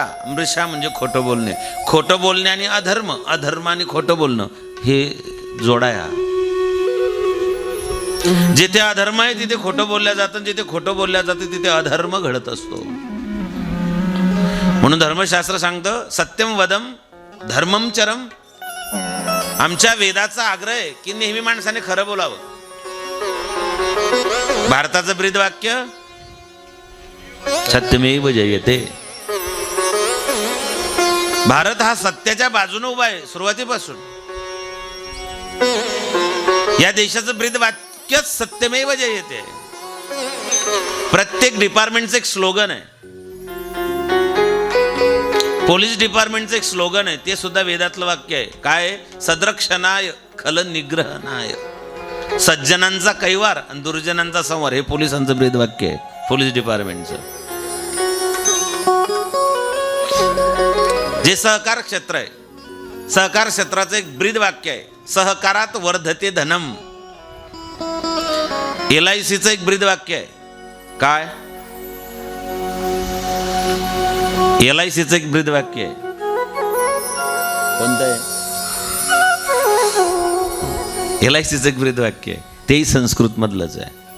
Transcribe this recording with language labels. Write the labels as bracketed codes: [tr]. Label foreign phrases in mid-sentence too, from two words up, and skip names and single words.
[mr] मृषा म्हणजे खोटं बोलणे. खोटं बोलणे आणि अधर्म, अधर्म आणि खोटं बोलणं हे जोडाया. जिथे अधर्म आहे तिथे खोटं बोलल्या जातं, जिथे खोटं बोलल्या जातं तिथे अधर्म घडत असतो. म्हणून धर्मशास्त्र सांगतं [sa] सत्यम वदम धर्मम चरम. [mr] आमच्या वेदाचा आग्रह आहे की नेहमी माणसाने खरं बोलावं. भारताचं ब्रीद वाक्य [sa] सत्यमेव जयते. [mr] भारत हा सत्याच्या बाजूने उभा आहे सुरुवातीपासून. या देशाचं ब्रीद वाक्य [sa] सत्यमेव जयते. [mr] प्रत्येक डिपार्टमेंटचं एक स्लोगन आहे. पोलीस डिपार्टमेंटचं एक स्लोगन आहे, ते सुद्धा वेदातलं वाक्य आहे. काय? [sa] सद्रक्षणाय खल निग्रहणाय. [mr] सज्जनांचा कैवार आणि दुर्जनांचा संवार हे पोलिसांचं ब्रीद वाक्य आहे, पोलीस डिपार्टमेंटचं. जे सहकार क्षेत्र आहे, सहकार क्षेत्राचं एक ब्रीद वाक्य आहे [sa] सहकारात वर्धते धनम. [mr] LICचं एक ब्रीद वाक्य आहे. काय? LICचं एक ब्रीद वाक्य आहे. कोणतं आहे? LICचं एक ब्रीद वाक्य आहे, तेही संस्कृत मधलंच आहे.